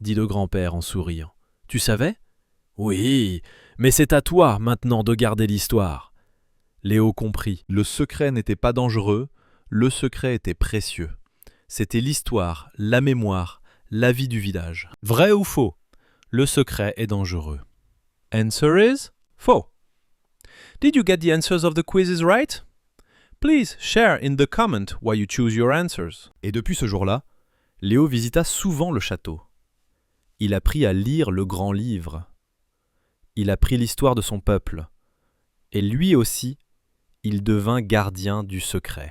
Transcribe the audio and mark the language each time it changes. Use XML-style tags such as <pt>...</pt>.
<fr>dit le grand-père en souriant. « Tu savais ?»« Oui, mais c'est à toi maintenant de garder l'histoire. » Léo comprit. Le secret n'était pas dangereux, le secret était précieux. C'était l'histoire, la mémoire, la vie du village. Vrai ou faux? Le secret est dangereux.</fr> <en>Answer is faux. Did you get the answers of the quizzes right? Please share in the comment why you choose your answers.</en> <fr>Et depuis ce jour-là, Léo visita souvent le château. Il apprit à lire le grand livre. Il apprit l'histoire de son peuple. Et lui aussi, il devint gardien du secret.</fr>